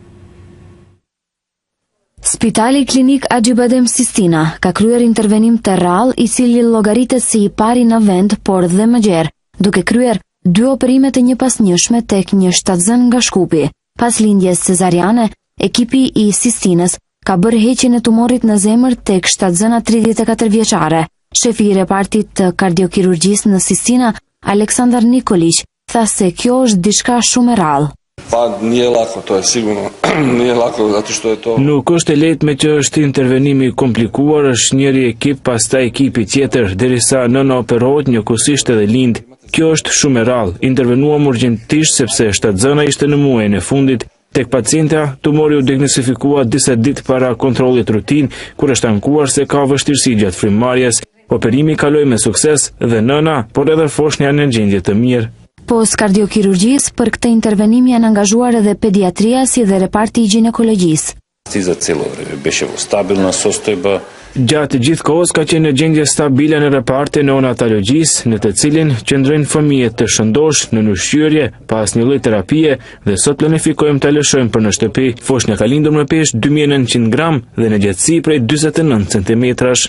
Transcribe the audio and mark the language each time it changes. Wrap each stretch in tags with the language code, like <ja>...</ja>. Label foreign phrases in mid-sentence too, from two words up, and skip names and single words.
<sq>Spitali Klinik Haxhi Badem Sistina ka kryer intervenim të rrallë i cili llogaritet si i pari në vend, por dhe më gjerë, duke kryer 2 operime të njëpasnjëshme tek një shtatzën nga Shkupi. Pas lindjes cezariane, ekipi i Sistinës ka bërë heqjen e tumorit në zemër tek shtatzëna 34 vjeçare. Shefi i repartit të kardiokirurgjisë në Sistina, Aleksandar Nikolić, tha se kjo është diçka shumë e rrallë.</sq> <sr>Pa nije lako, to je sigurno. Nije lako zato što je to.</sr> <sq>Nuk është e lehtë me që është intervenimi komplikuar, është njëri ekip pastaj ekipi tjetër derisa nëna operohet njëkohësisht edhe lind. Kjo është shumë e rrallë. Intervenuam urgjentisht sepse shtatzëna ishte në muajin e fundit. Tek pacienta, tumori u diagnostifikua disa ditë para kontrollit rutin, kur është ankuar se ka vështirësi gjatë frymëmarrjes. Operimi kaloi me sukses dhe nëna, por edhe foshnja në gjendje të mirë. Pos kardiokirurgjisë, për këtë intervenim janë angazhuar edhe pediatria si dhe reparti i ginekologjisë.</sq> <mk>За цело време беше во стабилна состојба.</mk> <sq>Gjatë gjithë kohës ka qenë në gjendje stabile në repartin e neonatologjisë, në të cilin qëndrojnë fëmijët të shëndosh në ushqyerje pas një lloj terapie dhe sot planifikojmë ta lëshojmë për në shtëpi. Foshnja ka lindur me peshë 2900 gram dhe në gjatësi prej 49 centimetrash.</sq>